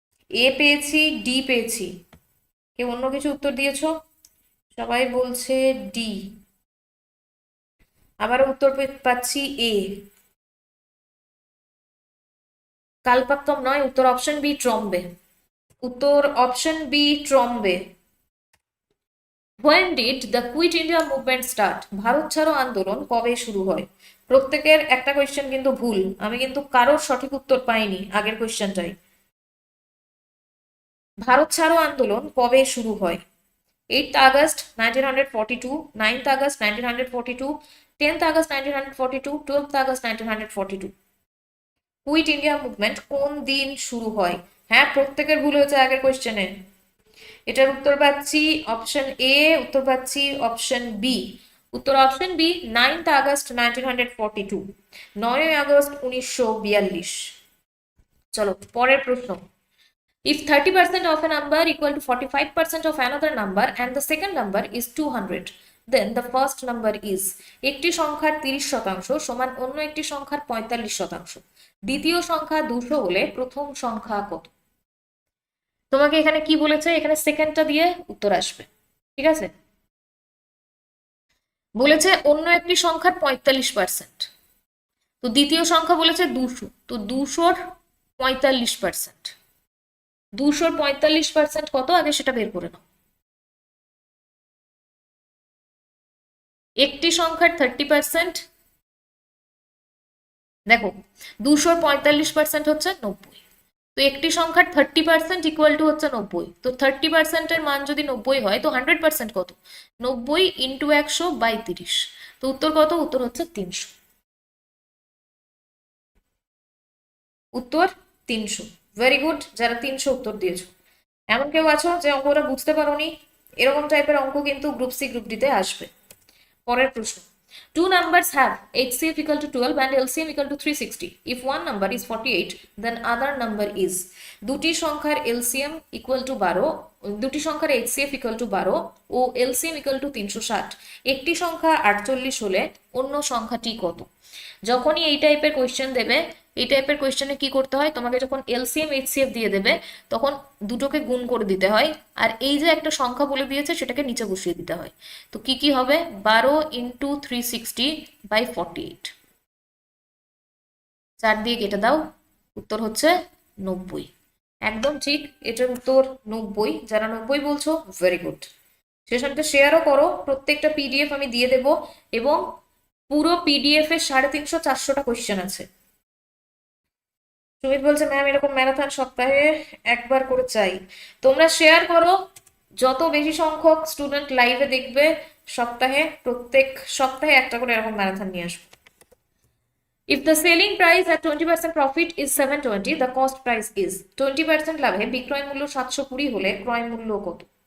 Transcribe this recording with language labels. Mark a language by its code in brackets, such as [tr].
[bn] এ পেয়েছি, ডি পেয়েছি, কেউ অন্য কিছু উত্তর দিয়েছো? সবাই বলছে ডি। আবারও উত্তর পাচ্ছি এ। কালপাক্কাম নয়, উত্তর অপশন বি, ট্রম্বে। উত্তর option B, Trombay. [en] When did the Quit India movement start? [bn] Bharat ছাড়ো আন্দোলন কবে শুরু হয়? প্রত্যেকের একটা কোয়েশ্চেন কিন্তু ভুল, আমি কিন্তু কারোর সঠিক উত্তর পাইনি আগের কোয়েশ্চেনটাই। ভারত ছাড়ো আন্দোলন কবে শুরু হয়? [en] 8th August 1942, 9th August 1942, 10th August 1942, 12th August 1942। [bn] Quit India movement কোন দিন শুরু হয়? হ্যাঁ, প্রত্যেকের ভুল হয়েছে আগের কোয়েশ্চেনে। এটার উত্তর পাচ্ছি অপশন এ, উত্তর পাচ্ছি অপশন বি। উত্তর option B, [en] 9th August 1942, [bn] 9 August 1942। চলো পরের প্রশ্ন। [en] If 30% of a number equal to 45% of another number and the second number is 200, then the first number is, [bn] একটি সংখ্যার 30% সমান অন্য একটি সংখ্যার 45%, দ্বিতীয় সংখ্যা 200 হলে প্রথম সংখ্যা কত? তোমাকে এখানে কি বলেছে, এখানে সেকেন্ডটা দিয়ে উত্তর আসবে, ঠিক আছে? বলেছে অন্য একটি সংখ্যার 45%, তো দ্বিতীয় সংখ্যা বলেছে 200, তো 200-র 45%, 200-র 45% কত আগে সেটা বের করে নাও। একটি সংখ্যার 30%, দেখো 200-র 45% হচ্ছে 90, তো একটি সংখ্যার 30% ইকুয়াল টু হচ্ছে 90, তো 30%-এর মান যদি 90 হয় তো 100% কত? 90 ইন্টু 100/30, তো উত্তর কত? উত্তর হচ্ছে 300। উত্তর 300। ভেরি গুড, যারা 300 উত্তর দিয়েছো। এমন কেউ আছো যে অঙ্কটা বুঝতে পারোনি? এরকম টাইপের অঙ্ক কিন্তু গ্রুপ সি গ্রুপ ডিতে আসবে। পরের প্রশ্ন, [en] two numbers have HCF equal to 12 and LCM equal to 360. If one number is 48, then other number is, [bn] দুটি সংখ্যার LCM equal to 12, দুটি সংখ্যার HCF equal to 12 O LCM equal to 360, একটি সংখ্যা 48 হলে অন্য সংখ্যাটি কত? যখনই এই টাইপের কোয়েশ্চেন দেবে, এই টাইপের কোয়েশ্চেনে কি করতে হয়, তোমাকে যখন এলসিএম এইচসিএফ দিয়ে দেবে তখন দুটোকে গুণ করে দিতে হয়, আর এই যে একটা সংখ্যা বলে দিয়েছে সেটাকে নিচে বসিয়ে দিতে হয়। তো কি কি হবে? 12 ইন্টু 360/48, 4 দিয়ে কেটে দাও, উত্তর হচ্ছে 90। একদম ঠিক, এটার উত্তর 90। যারা 90 বলছো ভেরি গুড। সেশনটা শেয়ারও করো, প্রত্যেকটা পিডিএফ আমি দিয়ে দেব, এবং পুরো পিডিএফ এর 350-400টা কোয়েশ্চেন আছে। সুমিত বলছে ম্যাম এরকম ম্যারাথন সপ্তাহে একবার করে চাই। তোমরা শেয়ার করো, যত বেশি সংখ্যক স্টুডেন্ট লাইভে দেখবে প্রত্যেক সপ্তাহে একটা করে এরকম ম্যারাথন নিয়ে আসবো। [en] If the selling price at 20% profit is 720, the cost price is, [bn] 20% লাভে বিক্রয় মূল্য 720 হলে ক্রয় মূল্য কত?